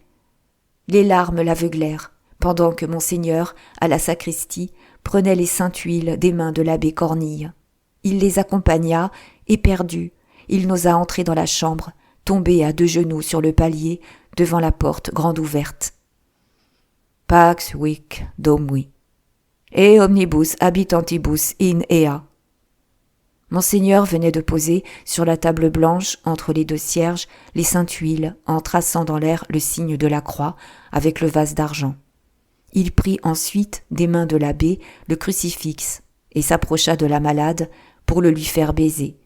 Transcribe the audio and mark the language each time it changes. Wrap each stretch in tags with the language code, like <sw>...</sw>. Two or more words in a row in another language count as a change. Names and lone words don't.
<fr>Les larmes l'aveuglèrent, pendant que monseigneur, à la sacristie, prenait les saintes huiles des mains de l'abbé Cornille. Il les accompagna, éperdu. Il n'osa entrer dans la chambre, tombé à 2 genoux sur le palier, devant la porte grande ouverte.</fr> <la>Pax vic Domini, et omnibus habitantibus in ea.</la> <fr>Monseigneur venait de poser sur la table blanche entre les 2 cierges les saintes huiles en traçant dans l'air le signe de la croix avec le vase d'argent. Il prit ensuite des mains de l'abbé le crucifix et s'approcha de la malade pour le lui faire baiser.</fr>